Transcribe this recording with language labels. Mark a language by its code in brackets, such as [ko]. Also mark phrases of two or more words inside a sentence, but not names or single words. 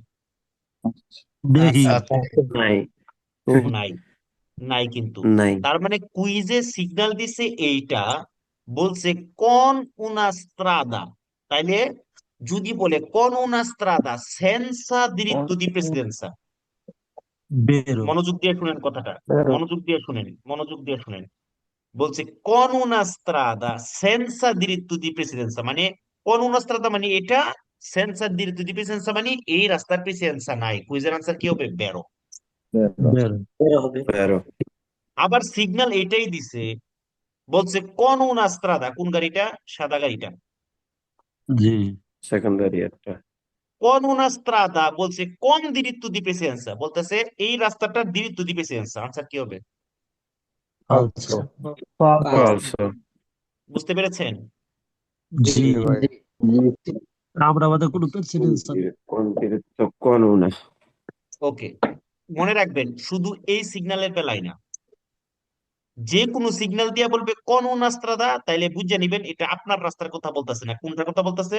[bn] দেখি নাই, নাই, নাই কিন্তু। নাই। তার মানে কুইজে সিগন্যাল দিছে এইটা, বলছে [it] con una strada, [bn] তাইলে যদি বলে [it] con una strada senza diritto di presidenza, [bn] বেরো মনোযোগ দিয়ে শুনেন কথাটা, বেরো। মনোযোগ দিয়ে শুনেন, মনোযোগ দিয়ে শুনেন। বলছে [it] con una strada senza diritto di presidenza, [bn] মানে [it] con una strada [bn] মানে এটা, [it] senza diritto di presidenza [bn] মানে এই রাস্তার প্রেসিডেন্সা নাই। কুইজের আনসার কি হবে? বেরো। বেরো। বের হবে। বেরো। আবার সিগন্যাল এটাই দিছে, বলছে [it] con una strada, [bn] কোন গাড়িটা? সাদা গাড়িটা। জি সেকেন্ডারিয়াটা। [it] con una strada [bn] বলছে [it] con diritto di presidenza, [bn] বলতেছে এই রাস্তাটার [it] diritto di presidenza, [bn] আনসার কি হবে? ফালসো। ফালসো। বুঝতে পেরেছেন? জি ভাই আমরা আমাদের কোনো প্রেসিডেন্স কোন না। ওকে, মনে রাখবেন শুধু এই সিগন্যালের বেলায় না, যে কোনো সিগন্যাল দিয়ে বলবে কোন রাস্তাটা, তাইলে বুঝে নিবেন এটা আপনার রাস্তার কথা বলতেছে না, কোনটার কথা বলতেছে?